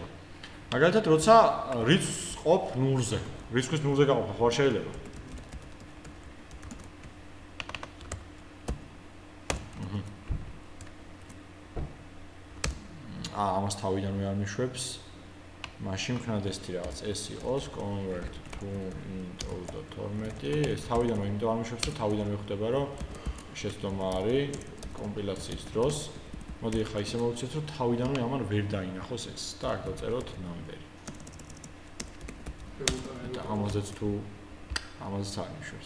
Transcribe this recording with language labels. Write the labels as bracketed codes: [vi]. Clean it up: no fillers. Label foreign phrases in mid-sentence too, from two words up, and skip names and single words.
[ka] მაგალითად როცა რიცხვს ყოფ ნულზე. რიცხვის ნულზე გაყოფა ხო არ შეიძლება? ამას თავიდანვე არ მიშვებს. მაშინ ვქნათ ესეთი რაღაც. ეს იყოს [en] convert to int 32. [ka] ეს თავიდანვე იმიტომ არ მიშვებს, რომ თავიდანვე ხვდება, რომ შეცდომა არის კომპილაციის დროს. მოდი ახლა ისე მოვიცეთ, რომ თავიდანვე ამან ვერ დაინახოს ეს და აქ დავწეროთ number. და ამაზეც თუ ამაზეც არ მიშვებს.